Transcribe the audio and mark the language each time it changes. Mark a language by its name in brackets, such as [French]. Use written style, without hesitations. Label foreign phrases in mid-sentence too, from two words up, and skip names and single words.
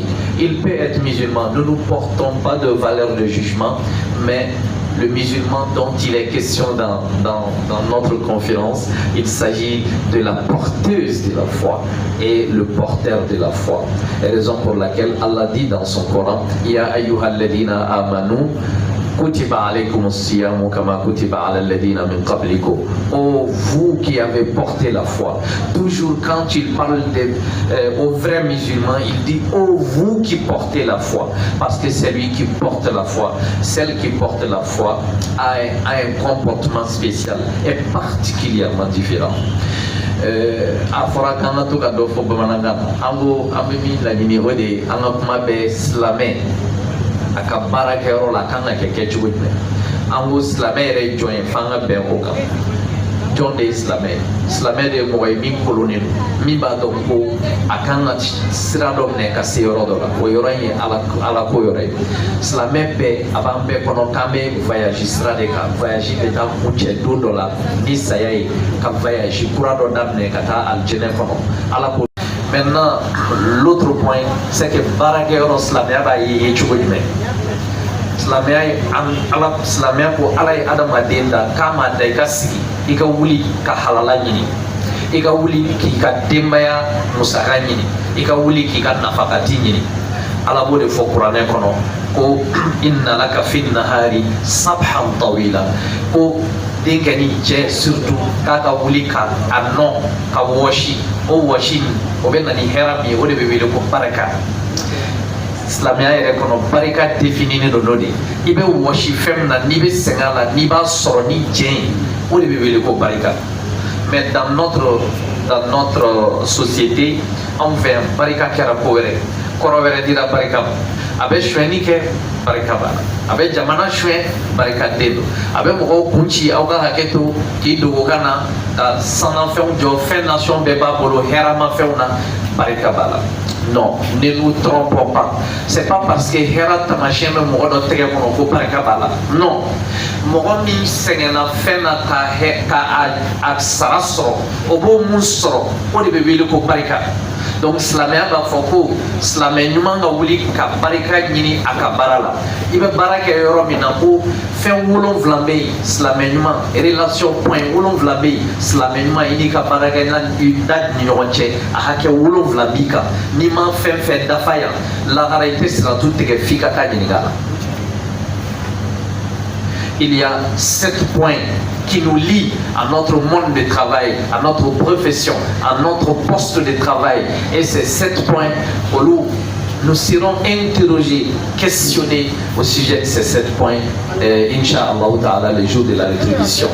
[French] Il peut être musulman, nous ne portons pas de valeur de jugement, mais le musulman dont il est question dans notre conférence, il s'agit de la porteuse de la foi et le porteur de la foi. Et raison pour laquelle Allah dit dans son Coran, [Arabic] يا أيها الذين آمنوا كتب عليكم الصيام كما كتب على الذين من قبلكم. [French] Oh, vous qui avez porté la foi. Toujours quand il parle aux vrais musulmans, il dit oh, vous qui portez la foi. Parce que c'est lui qui porte la foi. Celle qui porte la foi a un comportement spécial et particulièrement différent. [Bambara] A fɔra k'an ka to ka dɔ fɔ bamanankan na, an bɛ min laɲini o de ye an ka kuma bɛ silamɛ a ka baarakɛyɔrɔ la kan ka kɛ cogo jumɛn. An ko silamɛ yɛrɛ ye jɔn ye f'an ka bɛn o kan. Jɔn de ye silamɛ ye? Silamɛ de ye mɔgɔ ye min kolonnen don, min b'a dɔn ko a kan ka sira dɔ minɛ ka se yɔrɔ dɔ la, o yɔrɔ in ye ala ko yɔrɔ ye. Silamɛ bɛɛ a b'an bɛɛ kɔnɔ k'an bɛ voyage sira de kan, voyage bɛ taa kuncɛ don dɔ la ni saya ye, ka voyage kura dɔ daminɛ ka taa alijinɛ kɔnɔ. Ala ko. [French] Maintenant, l'autre point, c'est que [Bambara] baarakɛyɔrɔ silamɛya b'a ye cogo jumɛn? Silamɛya ko ala ye adamaden da k'a ma da i ka sigi, i ka wuli ka halala ɲini, i ka wuli k'i ka denbaya musaka ɲini, i ka wuli k'i ka nafakati ɲini. Ala b'o de fɔ kuranɛ kɔnɔ ko [Arabic] إن لك في النهار سبحا طويلا, [Bambara] ko den kɛ ni cɛ surtout k'a ka wuli ka a nɔ ka wɔsi, o wɔsi o bɛ na ni hɛrɛ min ye, o de bɛ wele ko barika. Silamɛya yɛrɛ kɔnɔ barika défininen don n'o de ye. I bɛ wɔsi fɛn min na n'i bɛ sɛgɛn a la, n'i b'a sɔrɔ ni diɲɛ ye, o de bɛ wele ko barika. [French] Mais dans notre société, [Bambara] anw fɛ yan barika kɛra ko wɛrɛ, kɔrɔ wɛrɛ dira barika ma. A bɛ suɲɛni kɛ, barika b'a la. A bɛ jamana suɲɛ, barika den don. A bɛ mɔgɔw kun ci aw ka hakɛ to k'i dogo ka na ka sanafɛnw jɔ, fɛn nation bɛɛ b'a bolo hɛrɛmafɛnw na, barika b'a la. [French] Non, ne nous trompons pas. C'est pas parce que [Bambara] hɛrɛ tamasiyɛn bɛ mɔgɔ dɔ tɛgɛ kɔnɔ ko barika b'a la. Non, mɔgɔ min sɛgɛnna fɛn na ka sara sɔrɔ, o b'o mun sɔrɔ, o de bɛ wele ko barika. Donc silamɛya b'a fɔ ko silamɛ ɲuman ka wuli ka barika ɲini a ka baara la. I bɛ baara kɛ yɔrɔ min na ko fɛn 7 bɛ yen, silamɛ ɲuman, [French] relation point [Bambara] 7 bɛ yen, silamɛ ɲuman i n'i ka baarakɛ da ni ɲɔgɔn cɛ a hakɛ 7 b'i kan. N'i ma fɛn fɛn dafa yan, lahara i tɛ siratu tigɛ f'i ka taa ɲininka a la. [French] Il y a 7 points qui nous lient à notre monde de travail, à notre profession, à notre poste de travail. Et ces 7 points, nous serons interrogés, questionnés au sujet de ces 7 points, [Arabic] إن شاء الله تعالى, [French] le jour de la rétribution.